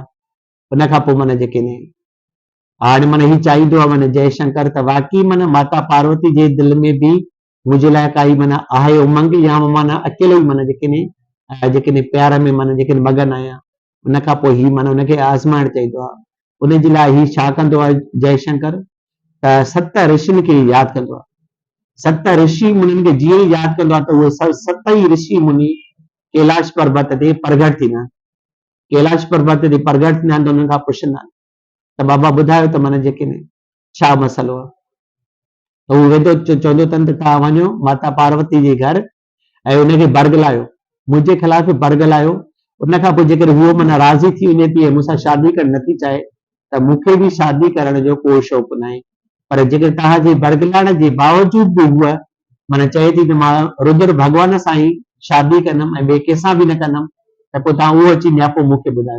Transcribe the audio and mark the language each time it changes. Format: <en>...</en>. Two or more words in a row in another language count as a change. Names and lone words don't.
<sd>उन खां पोइ माना जेके हाणे माना हीउ चाहींदो आहे माना जयशंकर त वाक़ई माना माता पार्वती जे दिलि में बि मुंहिंजे लाइ काई माना आहे उमंग या माना अकेलो ई माना जेके प्यार में माना जेके मगन आहियां। उन खां पोइ हीउ माना हुनखे आज़माइणु चाहींदो आहे। उनजे लाइ हीउ छा कंदो आहे जयशंकर त 7 ऋषियुनि खे यादि कंदो आहे। 7 ऋषि मुनिनि खे जीअं ई यादि कंदो आहे त उहे 7 ई ऋषि मुनि कैलाश पर्वत ते प्रगट थींदा आहिनि। कैलाश पर्वत ते प्रगट थींदा आहिनि त उन्हनि खां पुछंदा आहिनि त बाबा ॿुधायो त माना जेके छा मसइलो आहे? त उहो वेंदो चवंदो अथनि त तव्हां वञो माता पार्वती जे घर ऐं उनखे बरगलायो, मुंहिंजे ख़िलाफ़ बरगलायो। उन खां पोइ जेकर उहो माना राज़ी थी वञे थी ऐं मूंसां शादी करणु नथी चाहे त मूंखे बि शादी करण जो को शौक़ु न आहे, पर जेकर तव्हांजे बरगलाइण जे बावजूद बि उहा माना चए थी त मां रुद्र भॻवान सां ई शादी कंदमि ऐं ॿिए कंहिंसां बि न कंदमि त पोइ तव्हां उहो अची नियापो मूंखे ॿुधायो।</sd>